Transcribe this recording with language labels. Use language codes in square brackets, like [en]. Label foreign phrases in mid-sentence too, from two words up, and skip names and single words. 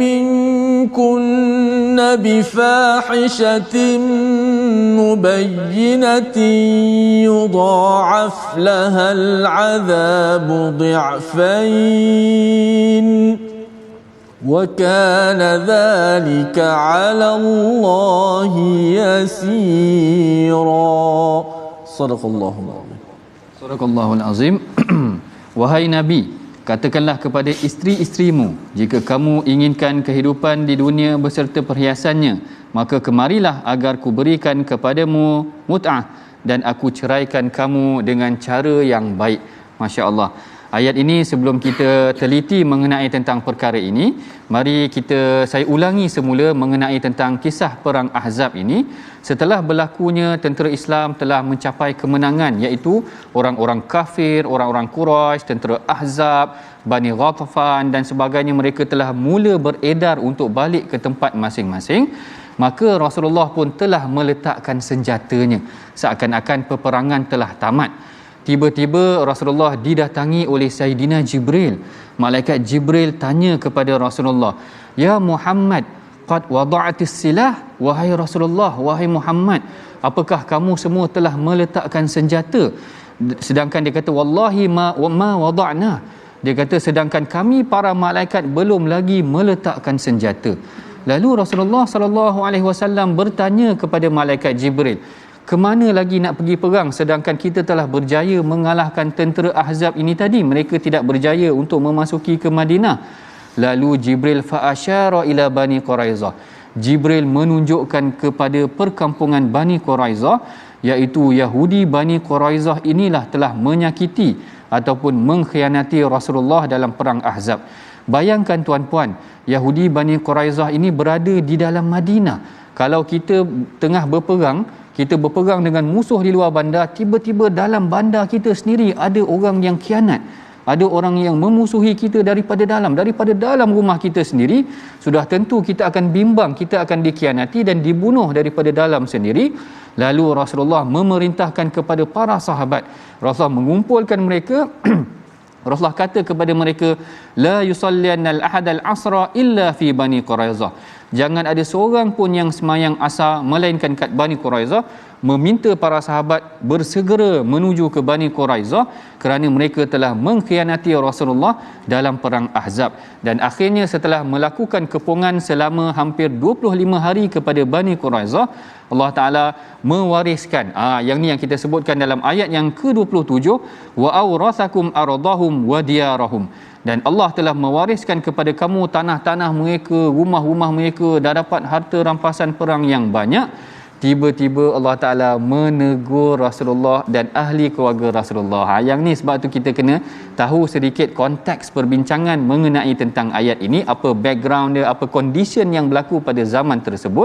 [ar] منكن بفاحشة مبينة يضاعف لها العذاب ضعفين وكان ذلك على الله يسيرا صدق الله العظيم. صدق الله العظيم. [ms] Wahai Nabi, katakanlah kepada isteri-isterimu, jika kamu inginkan kehidupan di dunia beserta perhiasannya, maka kemarilah agar ku berikan kepadamu mut'ah dan aku ceraikan kamu dengan cara yang baik. Masya-Allah. Ayat ini sebelum kita teliti mengenai tentang perkara ini, mari saya ulangi semula mengenai tentang kisah perang Ahzab ini. Setelah berlakunya tentera Islam telah mencapai kemenangan, iaitu orang-orang kafir, orang-orang Quraisy, tentera Ahzab, Bani Ghatafan dan sebagainya, mereka telah mula beredar untuk balik ke tempat masing-masing. Maka Rasulullah pun telah meletakkan senjatanya, seakan-akan peperangan telah tamat. Tiba-tiba Rasulullah didatangi oleh Sayyidina Jibril. Malaikat Jibril tanya kepada Rasulullah, [ar] "يا محمد قد وضعت السلاح?" [ms] Wahai Rasulullah, wahai Muhammad, apakah kamu semua telah meletakkan senjata? Sedangkan dia kata, [ar] "والله ما وضعنا." [ms] Dia kata, sedangkan kami para malaikat belum lagi meletakkan senjata. Lalu Rasulullah [ar] صلى الله عليه وسلم [ms] bertanya kepada malaikat Jibril, "Ke mana lagi nak pergi perang sedangkan kita telah berjaya mengalahkan tentera Ahzab ini tadi? Mereka tidak berjaya untuk memasuki ke Madinah." Lalu Jibril [ar] فأشار إلى بني قريظة. [ms] Jibril menunjukkan kepada perkampungan Bani Quraizah, iaitu Yahudi Bani Quraizah inilah telah menyakiti ataupun mengkhianati Rasulullah dalam perang Ahzab. Bayangkan tuan-puan, Yahudi Bani Quraizah ini berada di dalam Madinah. Kalau kita tengah berperang, kita berperang dengan musuh di luar bandar, tiba-tiba dalam bandar kita sendiri ada orang yang khianat, ada orang yang memusuhi kita daripada dalam rumah kita sendiri, sudah tentu kita akan bimbang, kita akan dikhianati dan dibunuh daripada dalam sendiri. Lalu Rasulullah memerintahkan kepada para sahabat, Rasulullah mengumpulkan mereka. Rasulullah kata kepada mereka, [ar] لا يصلين أحد العصر إلا في بني قريظة. [ms] Jangan ada seorang pun yang semayang asar melainkan kat Bani Quraizah. Meminta para sahabat bersegera menuju ke Bani Quraizah kerana mereka telah mengkhianati Rasulullah dalam perang Ahzab. Dan akhirnya setelah melakukan kepungan selama hampir 25 hari kepada Bani Quraizah, Allah Ta'ala mewariskan, yang ni yang kita sebutkan dalam ayat yang ke-27, [ar] وأورثكم أرضهم وديارهم. [ms] Dan Allah telah mewariskan kepada kamu tanah-tanah mereka, rumah-rumah mereka, dah dapat harta rampasan perang yang banyak. Tiba-tiba Allah Ta'ala menegur Rasulullah dan ahli keluarga Rasulullah. Yang ni sebab tu kita kena tahu sedikit konteks perbincangan mengenai tentang ayat ini, apa background dia, apa condition yang berlaku pada zaman tersebut.